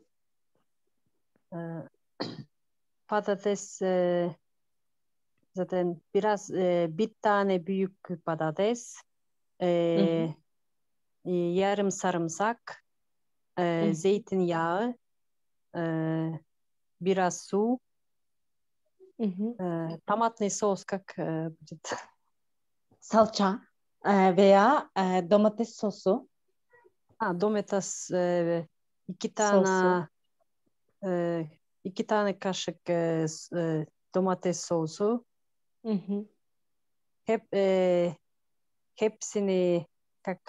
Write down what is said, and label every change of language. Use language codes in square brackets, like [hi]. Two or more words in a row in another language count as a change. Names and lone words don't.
[tr] E, Patates zaten biraz bir tane büyük patates, Hı hı. yarım sarımsak, Hı zeytinyağı, e, biraz su, hı. [ru] tomatный соус, как будет? [tr] Salça veya domates sosu. Domates, iki Sosu. tane e, 2 tane kaşık domates sosu. Hı hı. Hep hepsini kak,